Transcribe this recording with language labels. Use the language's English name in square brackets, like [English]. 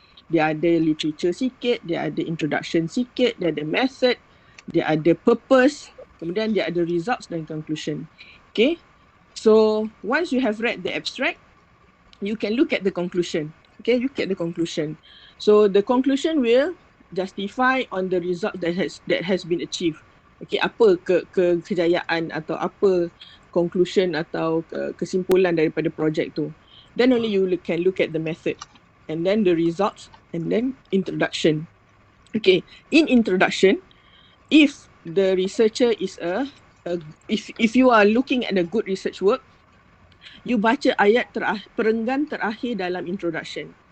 [Malay] Dia ada literature sikit, dia ada introduction sikit, dia ada method, dia ada purpose, kemudian dia ada results dan conclusion. [English] Okay, so once you have read the abstract, you can look at the conclusion. Okay, look at the conclusion. So the conclusion will justify on the result that has been achieved. [Malay] Okay, apa kejayaan atau apa conclusion atau kesimpulan daripada project tu. [English] Then only you can look at the method, and then the results, and then introduction. Okay, in introduction, if the researcher is if you are looking at a good research work, you [Malay] baca ayat perenggan terakhir dalam introduction.